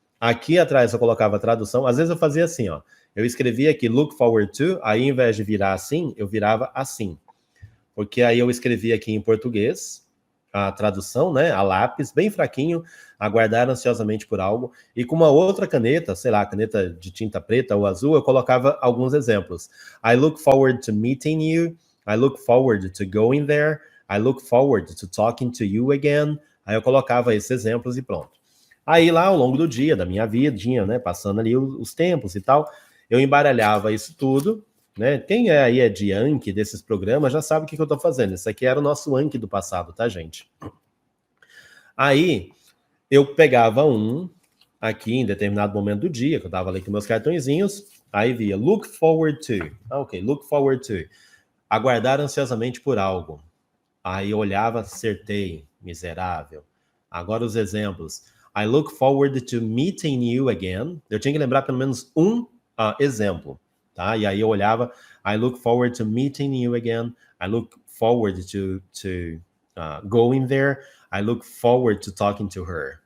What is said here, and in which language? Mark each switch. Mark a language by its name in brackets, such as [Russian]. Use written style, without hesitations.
[Portuguese] Aqui atrás eu colocava a tradução. Às vezes eu fazia assim, ó. Eu escrevia aqui look forward to, aí ao invés de virar assim, eu virava assim. Porque aí eu escrevia aqui em português, a tradução, né, a lápis, bem fraquinho, aguardar ansiosamente por algo, e com uma outra caneta, sei lá, caneta de tinta preta ou azul, eu colocava alguns exemplos. [English] I look forward to meeting you, I look forward to going there, I look forward to talking to you again. [Portuguese] Aí eu colocava esses exemplos e pronto. Aí lá, ao longo do dia, da minha vidinha, né, passando ali os tempos e tal, eu embaralhava isso tudo, né? Quem é de Anki desses programas já sabe o que eu estou fazendo. Isso aqui era o nosso Anki do passado, tá, gente? Aí eu pegava um aqui em determinado momento do dia, que eu estava ali com meus cartõezinhos, aí via look forward to. Look forward to. Aguardar ansiosamente por algo. Aí eu olhava, acertei, miserável. Agora os exemplos. [English] I look forward to meeting you again. [Portuguese] Eu tinha que lembrar pelo menos um exemplo. Tá? E aí eu olhava, [English] I look forward to meeting you again. I look forward to going there. I look forward to talking to her.